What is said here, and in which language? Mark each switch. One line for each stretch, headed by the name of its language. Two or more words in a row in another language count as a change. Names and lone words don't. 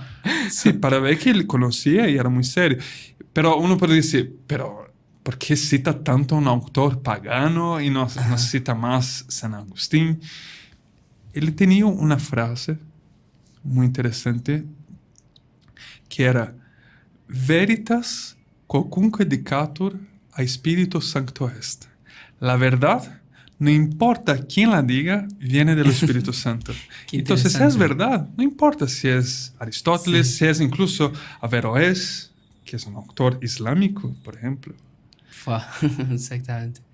Spanish: Sí, para ver que él conocía y era muy serio. Pero uno puede decir, pero ¿por qué cita tanto a un autor pagano y no cita más San Agustín? Él tenía una frase muy interesante que era
Latin: veritas quocunque dicatur a Spiritus Sancto est.
Spanish: La verdad, no importa quién la diga, viene del Espíritu Santo. Entonces es verdad, no importa si es Aristóteles, si es incluso Averroes, que es un autor islámico, por ejemplo. Exactamente.